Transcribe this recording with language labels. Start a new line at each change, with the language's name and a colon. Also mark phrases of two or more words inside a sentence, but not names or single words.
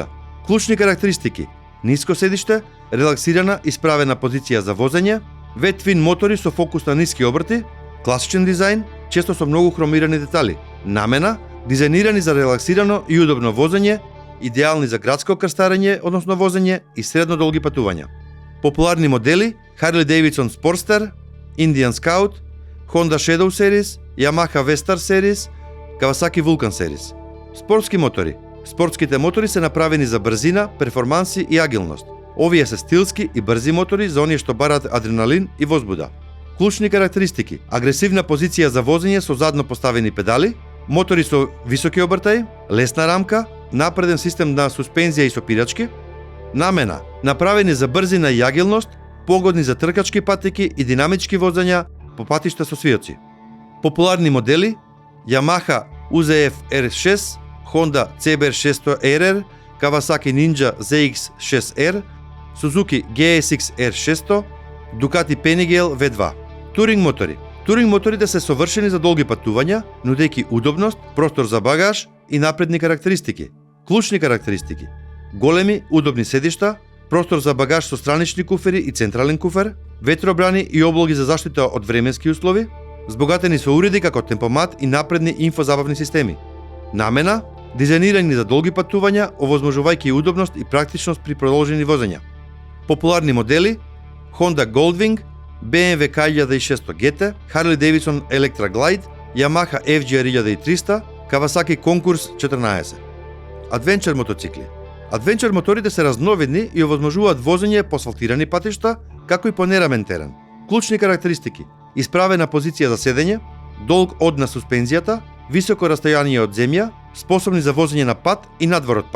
Macedonian: Клучни карактеристики: ниско седиште, релаксирана и справена позиција за возење, V-twin мотори со фокус на ниски обрти, класичен дизајн, често со многу хромирани детали, намена, дизајнирани за релаксирано и удобно возење, идеални за градско крстарење, односно возење и средно долги патувања. Популарни модели: Harley Davidson Sportster, Indian Scout, Honda Shadow Series, Yamaha V-Star Series, Kawasaki Vulcan Series. Спортски мотори. Спортските мотори се направени за брзина, перформанси и агилност. Овие се стилски и брзи мотори за оние што бараат адреналин и возбуда. Клучни карактеристики: агресивна позиција за возење со задно поставени педали, мотори со високи обртаи, лесна рамка, напреден систем на суспензија и сопирачки, намена: направени за брзина и агилност, погодни за тркачки патеки и динамички возења по патишта со свиоци. Популарни модели: Yamaha UZF R6, Honda CBR 600 RR, Kawasaki Ninja ZX6R, Suzuki GSX R600, Ducati Panigale V2. Туринг мотори. Туринг моторите се совршени за долги патувања, нудејќи удобност, простор за багаж и напредни карактеристики. Клучни карактеристики: големи, удобни седишта, простор за багаж со странични куфери и централен куфер, ветробрани и облоги за заштита од временски услови, збогатени со уреди како темпомат и напредни инфозабавни системи. Намена: дизајнирани за долги патувања, овозможувајќи удобност и практичност при продолжени возења. Популарни модели: Honda Goldwing, BMW K1600 GT, Harley Davidson Electra Glide, Yamaha FGR 1300, Kawasaki Concours 14. Адвенчер мотоцикли. Адвенчер моторите се разновидни и овозможуваат возење по асфалтирани патишта, како и по нерамен терен. Клучни карактеристики: исправена позиција за седење, долг од на суспензијата, високо растојание од земја, способни за возење на пат и надвор од пат.